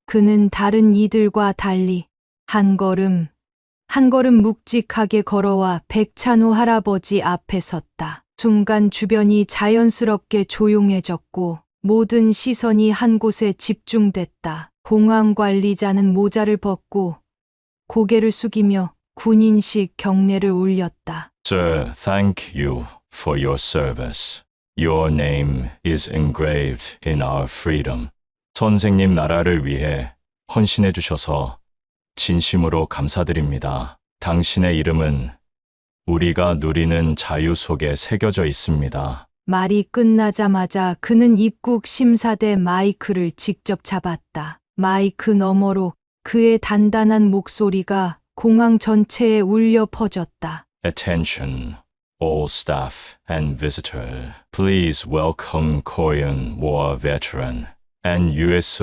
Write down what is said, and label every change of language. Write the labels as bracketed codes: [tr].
[ko] 그는 다른 이들과 달리 한 걸음 묵직하게 걸어와 백찬호 할아버지 앞에 섰다. 순간 주변이 자연스럽게 조용해졌고 모든 시선이 한 곳에 집중됐다. 공항 관리자는 모자를 벗고 고개를 숙이며 군인식 경례를 올렸다. [en] Sir, thank you for your service. Your name is engraved in our freedom. [ko] 선생님 나라를 위해 헌신해 주셔서 진심으로 감사드립니다. 당신의 이름은 우리가 누리는 자유 속에 새겨져 있습니다. 말이 끝나자마자 그는 입국 심사대 마이크를 직접 잡았다. 마이크 너머로 그의 단단한 목소리가 공항 전체에 울려 퍼졌다. [en] Attention, all staff and visitor. Please welcome Korean War veteran and U.S.